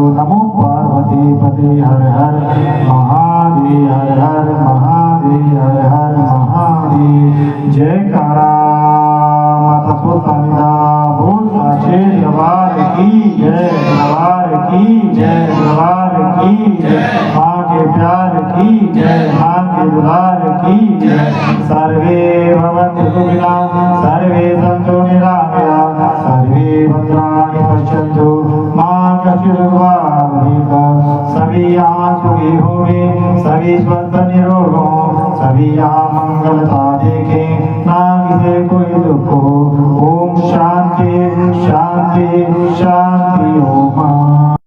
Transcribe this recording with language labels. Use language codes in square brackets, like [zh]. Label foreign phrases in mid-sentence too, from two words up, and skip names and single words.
[hi] नमो पार्वती पते हर हर महादेव, हर हर महादेव, हर हर महादेव। जयकारा माता सोतानिदा बोल साचे दरबार की जय, दरबार की जय, दरबार की जय, माँ के प्यार की जय, माँ के दुलार की जय। [sa] सर्वे भवन्तु सुखिनः, सर्वे सन्तु निरामयाः, सर्वे भद्राणि पश्यन्तु मा कश्चित् दुःखभाग् भवेत्। [hi] सभी यहाँ सुखी होवे, सभी स्वस्थ निरोग हो, सभी यहाँ मंगलता देखें, ना किसी कोई दुख हो। ओम शांति शांति शांति ओम।